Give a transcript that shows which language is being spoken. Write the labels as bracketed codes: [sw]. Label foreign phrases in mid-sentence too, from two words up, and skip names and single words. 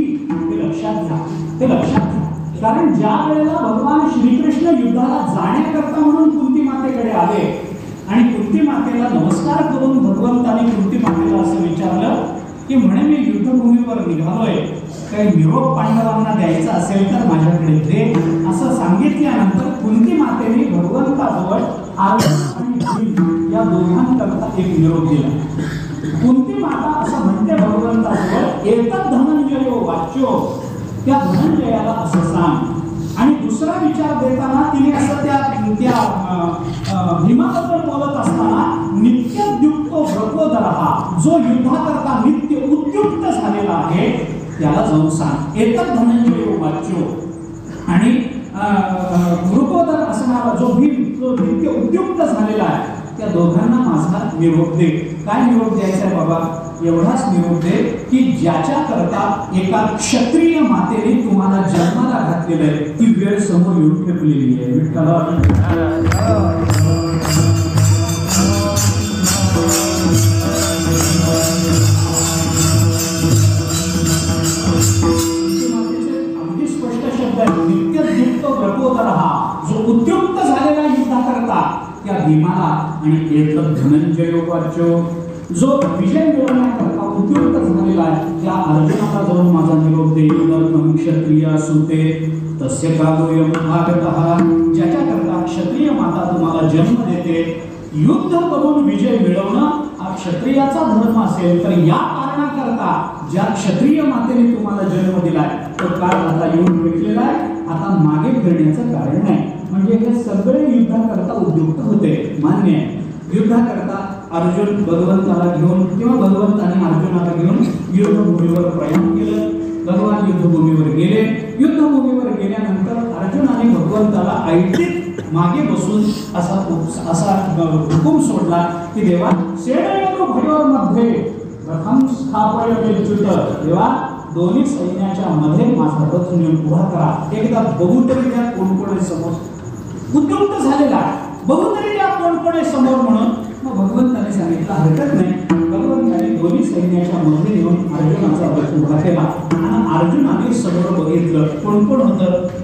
[mr] ते लक्षात घ्या, ते लक्षात घ्या. कारण ज्या वेळेला भगवान श्रीकृष्ण युद्धाला जाण्याकरता म्हणून कुंती मातेकडे आले आणि कुंती मातेला नमस्कार करून भगवंताने कुंती मातेला असं विचारलं की म्हणे मी युद्धभूमीवर निघालोय, काही निरोप पांडवांना द्यायचा असेल तर माझ्याकडे दे. असं सांगितल्यानंतर कुंती मातेने भगवंताजवळ अर्जुन आणि भीम या दोघांकरता एक निरोप दिला. कुंती माता असं म्हणते भगवंताजवळ, [sa] एतत् धनंजयो वाच्यो, [mr] त्या धनंजयाला असं सांग. आणि दुसरा विचार देताना तिने असं त्या भीमाबद्दल बोलत असताना [sa] नित्योद्युक्तो व्रतोदरहा, [mr] जो युद्धाकरता नित्य उद्युक्त झालेला आहे त्याला जाऊन सांग. [sa] एतत् धनंजयो वाच्यो. [mr] आणि वृकोदर असणारा जो भीम, जो नित्य उद्युक्त झालेला आहे, त्या दोघांना माझा निरोप दे. काय निरोप द्यायचा आहे बाबा? एवढाच निरोप दे की ज्याच्याकरता एका क्षत्रिय मातेने तुम्हाला जन्माला घातलेलं आहे ती वेळ समोर येऊन ठेवलेली आहे. विठ्ठला अगदी स्पष्ट शब्द आहे, [sa] नित्योद्युक्त व्रतोदरहा, [mr] जो उद्युक्त झालेला युद्धाकरता त्या भीमाला, आणि [sa] एतत् धनंजयो वाच्यो, [mr] जो विजय मिळवण्याकरता उद्युक्त झालेला आहे त्या अर्जुनाला जाऊन माझा निरोप दे. [sa] युद्धम क्षत्रिय सुते तस्य कालोयम भागतः, [mr] ज्याच्याकरता क्षत्रिय माता तुम्हाला जन्म देते, युद्ध करून विजय मिळवणं हा क्षत्रियाचा धर्म असेल तर या कारणाकरता ज्या क्षत्रिय मातेने तुम्हाला जन्म दिलाय तो काळ आता येऊन भेटलेला आहे, आता मागे फिरण्याचं कारण नाही. म्हणजे हे सगळे युद्धाकरता उद्युक्त होते, मान्य आहे. युद्धाकरता अर्जुन भगवंताला घेऊन किंवा भगवंताने अर्जुनाला घेऊन युद्धभूमीवर प्रयाण केलं. भगवान युद्धभूमीवर गेले. युद्धभूमीवर गेल्यानंतर अर्जुनाने भगवंताला ऐटीत मागे बसून असा हुकूम सोडला की देवा [sa] सेनयोः भयोर्मध्ये रथं स्थापयेच्युत. [mr] देवा दोन्ही सैन्याच्या मध्ये माझा रथ नेऊन उभा करा. एकदा बघू तरी त्या कोणकोणे समोर उद्युक्त झालेला बघू तरी त्या कोणकोणे समोर म्हणून मग भगवंताने सांगितलं हरकत नाही. भगवंताने दोन्ही सैन्याच्या मध्ये नेऊन अर्जुनाचा रथ उभा केला आणि अर्जुनाने समोर बघितलं कोण कोण होतं.